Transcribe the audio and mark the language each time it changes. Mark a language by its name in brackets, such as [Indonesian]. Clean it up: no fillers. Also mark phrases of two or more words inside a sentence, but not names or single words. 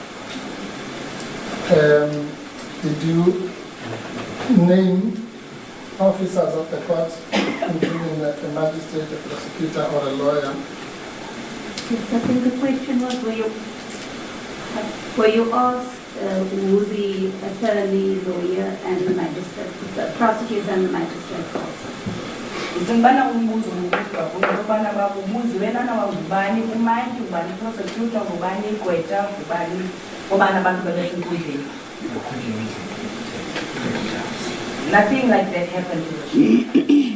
[English] Did you name officers of the court, including a magistrate, a prosecutor, or a lawyer? Yes, I think the question was, were you asked who the attorney, lawyer, and the magistrate, the prosecutor and the magistrate also? [North Ndebele] Ngibana umbuzo ngokuthi ukubana babubuze wena na ngubani umayindi ngubani prosecutor ngubani igqwetha ngubani obana abantu bebesenkundleni. [English] Nothing like that happened to you.